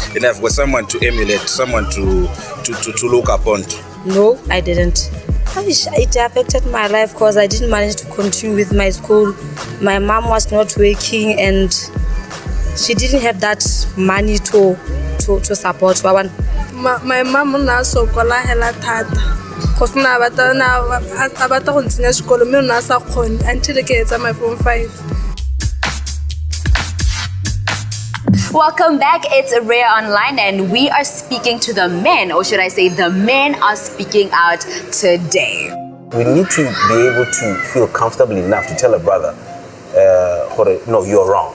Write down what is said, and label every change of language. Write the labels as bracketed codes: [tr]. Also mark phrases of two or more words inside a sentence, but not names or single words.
[en] And I've got someone to emulate, someone to look upon. No, I didn't. It affected my life because I didn't manage to continue with my school. My mom was not working and she didn't have that money to support. My mom also [tn] sokola hela thata. [en] Because now I [tn] bata go ntsenya sekolo mme ona sa kgone until ke etsa [en] my form [tn] 5. [en] Welcome back. It's REA Online, and we are speaking to the men, or should I say, the men are speaking out today. We need to be able to feel comfortable enough to tell a brother, no, you're wrong.